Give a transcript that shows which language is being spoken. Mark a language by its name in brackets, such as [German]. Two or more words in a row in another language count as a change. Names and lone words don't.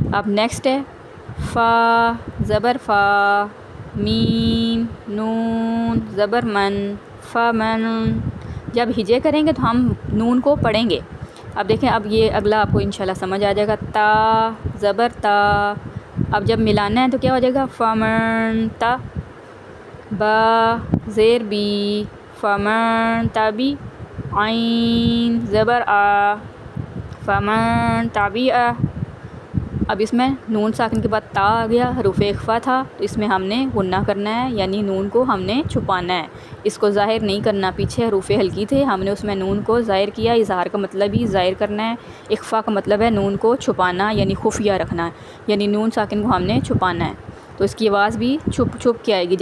[Urdu] اب نیکسٹ ہے فا زبر فا، میم نون زبر من، فمن۔ جب ہجے کریں گے تو ہم نون کو پڑھیں گے۔ اب دیکھیں اب یہ اگلا آپ کو انشاءاللہ سمجھ آ جائے گا، تا زبر تا، اب جب ملانا ہے تو کیا ہو جائے گا، فمن تا، با زیر بی، فمن تابی، عین زبر آ، فمن تابی آ۔ اب اس میں نون ساکن کے بعد تا آ گیا، حروف اخفا تھا، تو اس میں ہم نے غنہ کرنا ہے، یعنی نون کو ہم نے چھپانا ہے، اس کو ظاہر نہیں کرنا۔ پیچھے حروف ہلکی تھے، ہم نے اس میں نون کو ظاہر کیا، اظہار کا مطلب ہی ظاہر کرنا ہے، اخفا کا مطلب ہے نون کو چھپانا یعنی خفیہ رکھنا ہے، یعنی نون ساکن کو ہم نے چھپانا ہے، تو اس کی آواز بھی چھپ چھپ کے آئے گی۔